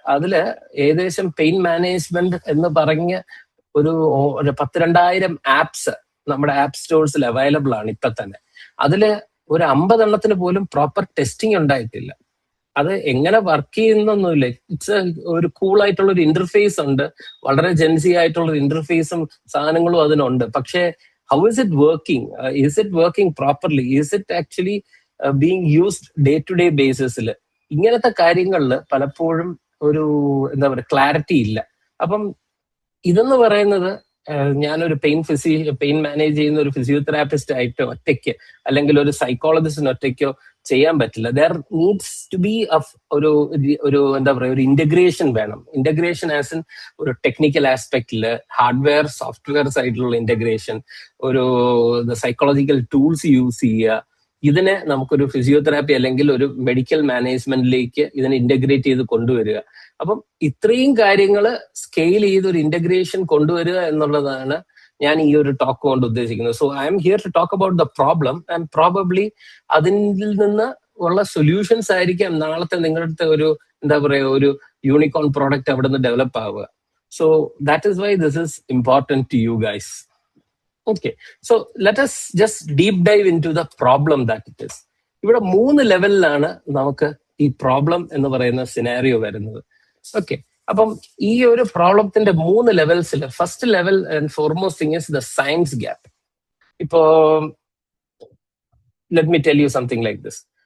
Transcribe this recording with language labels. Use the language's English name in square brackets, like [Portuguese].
[Malayalam] അതില് ഏകദേശം pain management എന്ന് പറഞ്ഞ് ഒരു 12,000 ആപ്സ് നമ്മുടെ ആപ്പ് സ്റ്റോഴ്സിൽ അവൈലബിൾ ആണ് ഇപ്പൊ തന്നെ. അതില് ഒരു 50 എണ്ണത്തിന് പോലും പ്രോപ്പർ ടെസ്റ്റിംഗ് ഉണ്ടായിട്ടില്ല. അത് എങ്ങനെ വർക്ക് ചെയ്യുന്നൊന്നുമില്ല. ഇറ്റ്സ് ഒരു കൂളായിട്ടുള്ള ഒരു ഇന്റർഫേസ് ഉണ്ട്, വളരെ ജെൻസി ആയിട്ടുള്ള ഒരു ഇന്റർഫേസും സാധനങ്ങളും അതിനുണ്ട്. പക്ഷേ [English] how is it working? Is it working properly? Is it actually being used day to day basis? [Malayalam] ഇങ്ങനത്തെ കാര്യങ്ങളിൽ പലപ്പോഴും ഒരു എന്താ പറയുക ക്ലാരിറ്റി ഇല്ല. അപ്പം ഇതെന്ന് പറയുന്നത് ഞാനൊരു പെയിൻ മാനേജ് ചെയ്യുന്ന ഒരു ഫിസിയോതെറാപ്പിസ്റ്റ് ആയിട്ടോ ഒറ്റയ്ക്ക് അല്ലെങ്കിൽ ഒരു സൈക്കോളജിസ്റ്റിന് ഒറ്റയ്ക്കോ ചെയ്യാൻ പറ്റില്ല. [English] there needs to be [Malayalam] ഒരു എന്താ പറയുക ഒരു ഇന്റഗ്രേഷൻ വേണം. ഇന്റഗ്രേഷൻ ആസ് ഇൻ ഒരു ടെക്നിക്കൽ ആസ്പെക്റ്റില് ഹാർഡ്വെയർ സോഫ്റ്റ്വെയർ സൈഡിലുള്ള ഇന്റഗ്രേഷൻ, ഒരു സൈക്കോളജിക്കൽ ടൂൾസ് യൂസ് ചെയ്യുക, ഇതിനെ നമുക്കൊരു ഫിസിയോതെറാപ്പി അല്ലെങ്കിൽ ഒരു മെഡിക്കൽ മാനേജ്മെന്റിലേക്ക് ഇതിനെ ഇന്റഗ്രേറ്റ് ചെയ്ത് കൊണ്ടുവരിക. അപ്പം ഇത്രയും കാര്യങ്ങൾ സ്കെയിൽ ചെയ്ത് ഒരു ഇന്റഗ്രേഷൻ കൊണ്ടുവരിക എന്നുള്ളതാണ് ഞാൻ ഈ ഒരു ടോക്ക് കൊണ്ട് ഉദ്ദേശിക്കുന്നത്. [English] so I'm here to talk about the problem and probably [Malayalam] അതിൽ നിന്ന് ഉള്ള സൊല്യൂഷൻസ് ആയിരിക്കാം നാളത്തെ നിങ്ങളുടെ ഒരു എന്താ പറയുക ഒരു യൂണിക്കോൺ പ്രോഡക്റ്റ് അവിടെ നിന്ന് ഡെവലപ്പ് ആവുക. [English] So that is why this is important to you guys. Okay, so let us just deep dive into the problem that it is. [Malayalam] ഇവിടെ 3 ലെവലിലാണ് നമുക്ക് ഈ പ്രോബ്ലം എന്ന് പറയുന്ന സിനാരിയോ വരുന്നത്. ഓക്കെ, അപ്പം ഈ ഒരു പ്രോബ്ലത്തിന്റെ 3 ലെവൽസിൽ first level [English] And foremost thing is the science gap. [Malayalam] ഇപ്പോ [English] Let me tell you something like this.